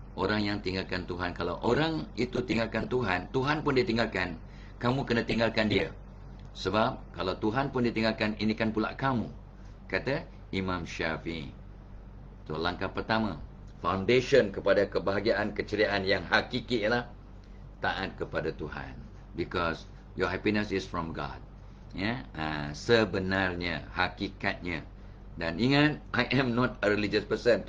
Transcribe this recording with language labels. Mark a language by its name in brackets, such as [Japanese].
[Malay] Orang yang tinggalkan Tuhan, kalau orang itu tinggalkan Tuhan, Tuhan pun dia tinggalkan, kamu kena tinggalkan dia. Sebab kalau Tuhan pun ditinggalkan, ini kan pula kamu, kata Imam Syafi'i. Itu langkah pertama. Foundation kepada kebahagiaan, keceriaan yang hakiki ialah taat kepada Tuhan. [English] Because your happiness is from God, ya. [Malay] Sebenarnya, hakikatnya. Dan ingat, [English] I am not a religious person.